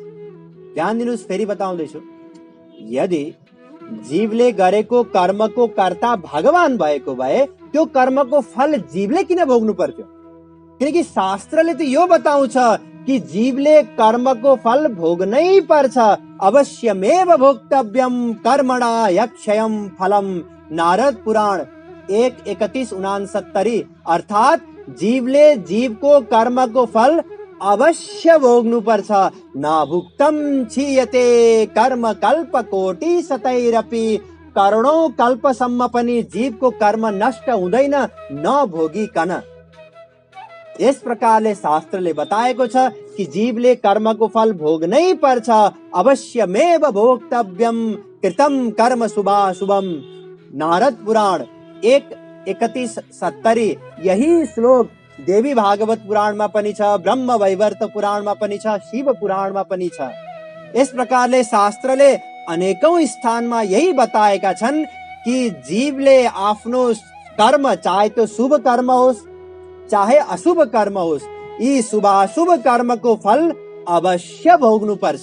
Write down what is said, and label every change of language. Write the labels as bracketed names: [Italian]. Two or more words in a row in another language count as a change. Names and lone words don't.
[Nepali] ध्यान दिनुहोस्, फेरि बताउँदैछु। यदि जीवले गरेको कर्मको कर्ता भगवान भएको भए त्यो कर्मको फल जीवले किन भोग्नु पर्थ्यो? किनकि शास्त्रले त यो बताउँछ कि जीवले कर्मको फल भोग्नै पर्छ। [Sanskrit] अवश्यमेव भोक्तव्यम कर्मणा यक्षयम फलम। [Nepali] नारद पुराण 1:31-69 अर्थात जीवले जीवको कर्मको फल अवश्य भोग्नु पर्छ। [Sanskrit] नाभुक्तम क्षीयते कर्म कल्प कोटि शतैरपि। [Nepali] करोडौं कल्पसम्म पनि जीवको कर्म नष्ट हुँदैन नभोगिकन। यस प्रकारले शास्त्रले बताएको छ कि जीवले कर्मको फल भोग्नै पर्छ। [Sanskrit] अवश्यमेव भोक्तव्यम कृतम कर्म शुभाशुभम। [Nepali] नारद पुराण 1:31-70 यही श्लोक देवी भागवत पुराणमा पनि छ, ब्रह्म वैवर्त पुराणमा पनि छ, शिव पुराणमा पनि छ। यस प्रकारले शास्त्रले अनेकौं स्थानमा यही बताएका छन् कि जीवले आफ्नो कर्म, चाहे त्यो शुभ कर्म होस् चाहे अशुभ कर्म होस्, यी शुभाशुभ कर्मको फल अवश्य भोग्नु पर्छ।